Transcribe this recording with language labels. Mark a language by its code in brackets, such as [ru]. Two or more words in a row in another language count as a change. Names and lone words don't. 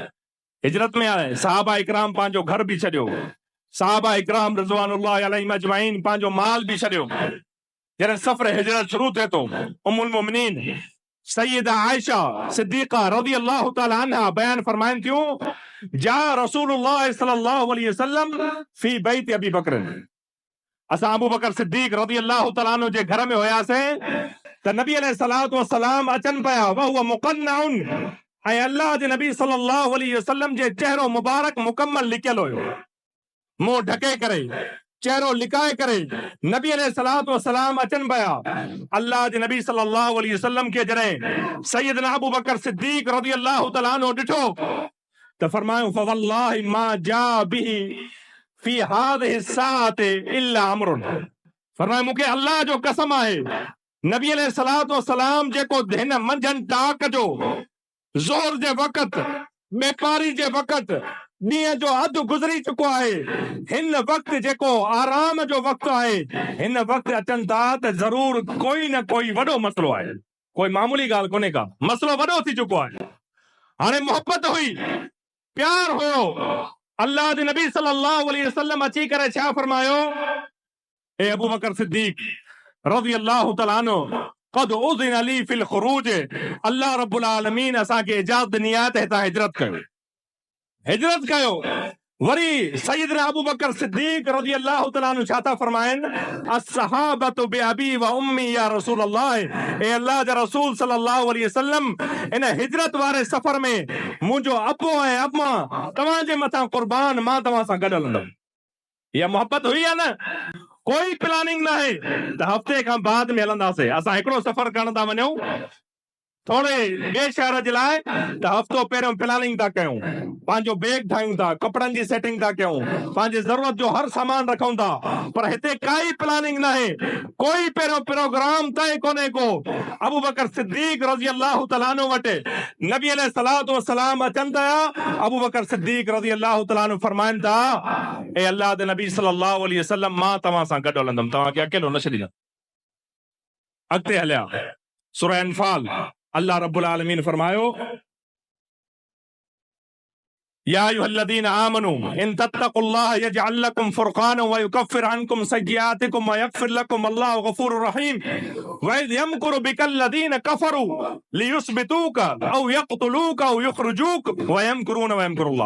[sd] हिजरत में आहे सहाबा इकराम पंहिंजो घर भी छॾियो, सहाबा इकराम [ar] رضوان الله عليهم أجمعين [sd] पंहिंजो माल भी छॾियो। जॾहिं सफ़र हिजरत शुरू थिए थो, उम्मुल मोमिनीन सैयदा आयशा सिद्दीक़ा [ar] رضي الله تعالى عنها [sd] बयान फरमाइनि थियूं, [ar] جاء رسول الله صلى الله عليه وسلم في بيت أبي بكر, [sd] असां अबू बकर सिद्दीक [ar] رضي الله تعالى عنه [sd] जे घर में हुयासीं त नबी [ar] عليه الصلاة والسلام [sd] अचनि पिया, [ar] وهو مقنع, [sd] ऐं अल्लाह जे नबी [ar] صلى الله عليه وسلم [sd] जे चेहरो मुबारक मुकम्मल लिकियल हुयो, मुंहुं ढके करे, चेहरो लिकाए करे नबी [ar] عليه الصلاة والسلام [sd] अचनि पिया। अल्लाह जे नबी [ar] صلى الله عليه وسلم [sd] के जॾहिं सैयदना अबू बकर सिद्दीक [ar] رضي الله تعالى عنه [sd] ॾिठो त फरमायो, [ar] फवल्लाहि ما جاء به في هذه الساعة إلا أمر, [sd] फरमायो मूंखे अल्लाह जो कसम आहे, नबी [ar] عليه الصلاة والسلام [sd] जेको हिन मंझंदि टाक जो ज़ोहर जे वक़्त, बेपारी जे वक़्त, ॾींहं जो अधु गुज़री चुको आहे, हिन वक़्त जेको आराम जो वक़्त आहे, हिन वक़्त अचनि था त ज़रूर कोई न कोई वॾो मसलो आहे, कोई मामूली ॻाल्हि कोन्हे का, मसलो वॾो थी चुको आहे। हाणे मोहब्बत हुई, प्यार हुयो। अल्लाह जे नबी [ar] صلى الله عليه وسلم [sd] अची करे छा फरमायो, ए अबू बकर सिद्दीक [ar] رضي الله تعالى عنه, قد أذن لي في الخروج, الله رب العالمين [sd] असांखे इजाज़त ॾिनी आहे त हितां हिजरत कयो। वरी सैयदना अबू बकर सिद्दीक [ar] رضي الله تعالى عنه [sd] छा था फरमाइनि, [ar] الصحبة بأبي وأمي يا رسول الله, [sd] ए अल्लाह जा रसूल [ar] صلى الله عليه وسلم, [sd] इन हिजरत वारे सफ़र में मुंहिंजो अबो ऐं अम्मा तव्हांजे मथां क़ुर्बान, मां तव्हां सां गॾु हलंदुमि। इहा मोहब्बत हुई या न? कोई प्लानिंग न आहे त हफ़्ते खां बाद में हलंदासीं। असां हिकिड़ो सफ़र करण था वञूं थोड़े ॿिए शहर जे लाइ, त हफ़्तो पहिरियों प्लानिंग था कयूं, पंहिंजो बैग ठाहियूं था, कपड़नि जी सेटिंग था कयूं, पंहिंजे ज़रूरत जो हर सामान रखूं था, पर हिते काई प्लानिंग न आहे, कोई पहिरियों प्रोग्राम तय कोन्हे को। अबू बकर सिद्दीक [ar] رضي الله تعالى عنه [sd] वटि नबी [ar] عليه الصلاة والسلام [sd] अचनि था। अबू बकर सिद्दीक [ar] رضي الله تعالى عنه [sd] फरमाइनि था, ए अल्लाह जे नबी [ar] صلى الله عليه وسلم, [sd] मां तव्हां सां गॾु हलंदुमि, तव्हांखे अकेलो न छॾींदुमि। अॻिते हलिया सूरह अनफाल, [ar] الله رب العالمين फरमायो, يا أيها الذين آمنوا إن تتقوا الله يجعل لكم فرقانا ويكفر عنكم سيئاتكم ويغفر لكم الله غفور رحيم وإذ يمكر بك الذين كفروا ليثبتوك أو يقتلوك أو يخرجوك ويمكرون ويمكر الله.